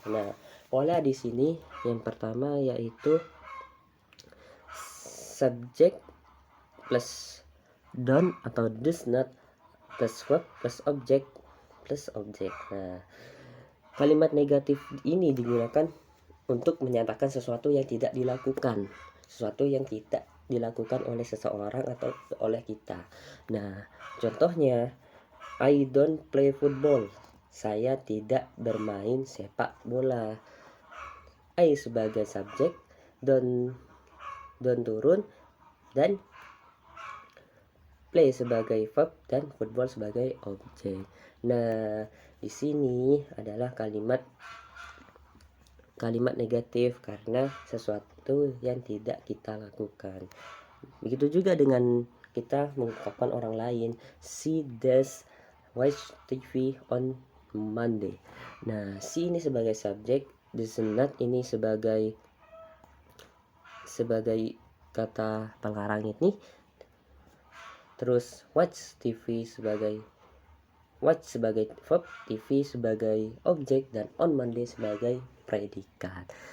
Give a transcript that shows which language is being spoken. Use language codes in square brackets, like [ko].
[id] Nah, pola di sini yang pertama yaitu [en] subject plus don't [id] atau does not plus verb plus object plus objek. Nah, kalimat negatif ini digunakan untuk menyatakan sesuatu yang tidak dilakukan, sesuatu yang tidak dilakukan oleh seseorang atau oleh kita. [en] Nah, contohnya I don't play football. [id] Saya tidak bermain sepak bola. I sebagai subjek, don't turun, dan play sebagai verb, dan football sebagai objek. Nah, di sini adalah kalimat negatif karena sesuatu yang tidak kita lakukan. Begitu juga dengan kita mengungkapkan orang lain. [en] She does watch TV on Monday. [id] Nah, she ini sebagai subjek, [en] does not [id] ini sebagai kata pengarang ini. Terus watch TV sebagai watch sebagai verb, TV sebagai objek, dan on Monday sebagai predikat.